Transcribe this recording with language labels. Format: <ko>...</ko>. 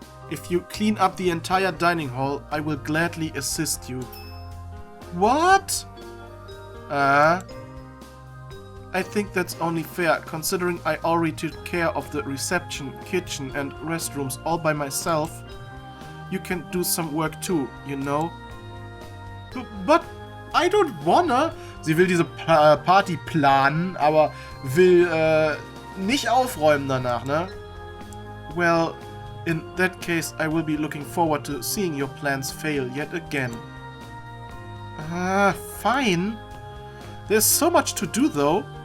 <en>If you clean up the entire dining hall, I will gladly assist you. What? I think that's only fair, considering I already took care of the reception, kitchen and restrooms all by myself. You can do some work too, you know? But I don't wanna.</en> <de>Sie will diese Party planen, aber will nicht aufräumen danach, ne?</de> <en>Well, in that case, I will be looking forward to seeing your plans fail yet again. Fine. There's so much to do, though.</en>